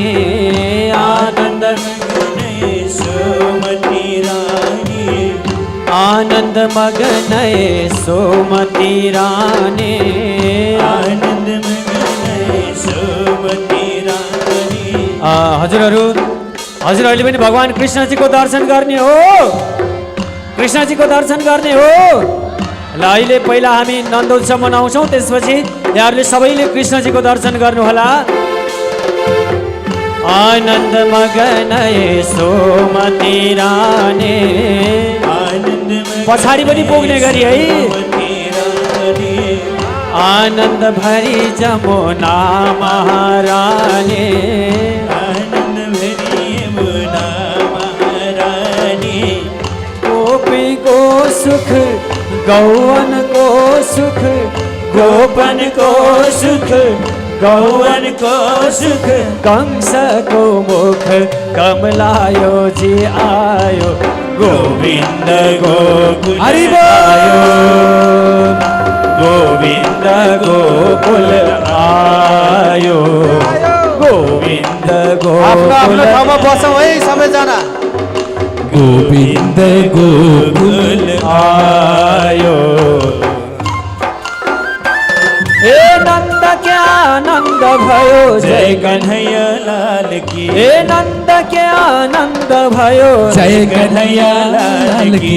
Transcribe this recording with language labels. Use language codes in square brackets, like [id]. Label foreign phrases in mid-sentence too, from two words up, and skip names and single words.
[hi] आनंद मगन यशोमती रानी, आनंद मगन यशोमती रानी, आनंद मगन यशोमती रानी। [ne] हजुरहरूले पनि भगवान कृष्णजीको दर्शन गर्ने हो, कृष्णजीको दर्शन गर्ने हो। ल अहिले पहिला हामी नन्दोत्सव मनाउँछौँ, त्यसपछि यहाँहरूले सबैले कृष्णजीको दर्शन गर्नुहोला। [hi] आनन्द मगन यशोमती रानी, [ne] पछाडि पनि पुग्ने गरी है। [hi] आनन्द भरी जमुना महारानी, आनन्द भरी यमुना महारानी। गोपी को सुख गौवन को सुख, गोपन को सुख गौवन को सुख। कंस को मुख कमलायो जी आयो, गोविंद गोकुल आयो, गोविंद गोकुल आयो, गोविंद गोकुल। [ne] ठाउँमा बसौँ है सबैजना। [hi] गोविंद गोकुल आयो। हे नंद क्या आनंद भयो, जय कन्हैया लाल की। हे नंद क्या आनंद भयो, जय कन्हैया लाल की।